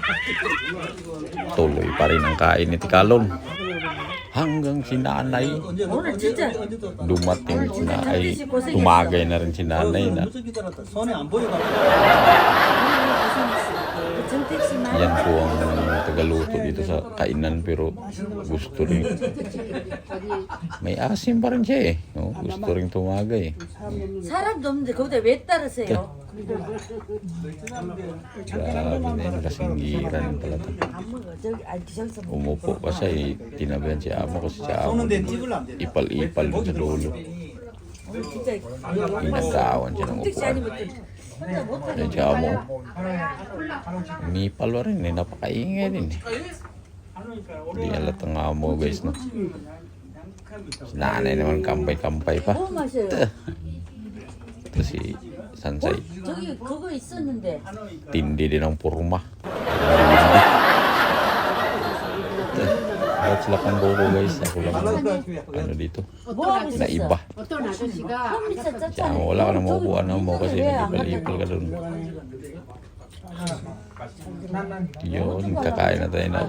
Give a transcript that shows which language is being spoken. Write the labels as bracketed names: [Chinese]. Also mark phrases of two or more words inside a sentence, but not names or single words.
[Filipino] Tuloy pa rin ang kain ni Tikalon. Hanggang si nanay dumating na ay tumagay na rin si nanay na yan po ang tagaluto dito sa kainan, pero gusto rin, may asim pa rin siya eh, no? Gusto rin tumagay. [Korean] 사람도 없는데 거기다 왜 따르세요? [Filipino] Grabe na yun, kasinggiran talaga. Umupo pa siya eh, tinabihan si Amo kasi si Amo ipal-ipal sa dulo. Inagawan siya ng upuan. Yan si Amo, umipal pa rin eh, napakaingay din eh. Hindi alat ang Amo guys, no? Si nanay naman kampay-kampay pa. Ito si Sansay. [Korean] 저기 그거 있었는데. [Filipino] Tindi din ang purma. Bakit sila kang boko guys? Ako lang ano dito. Na iba. Kaya wala ka na makukuha na mo kasi nag-ipal-ipal ka dun. Yun, kakain na tayo na.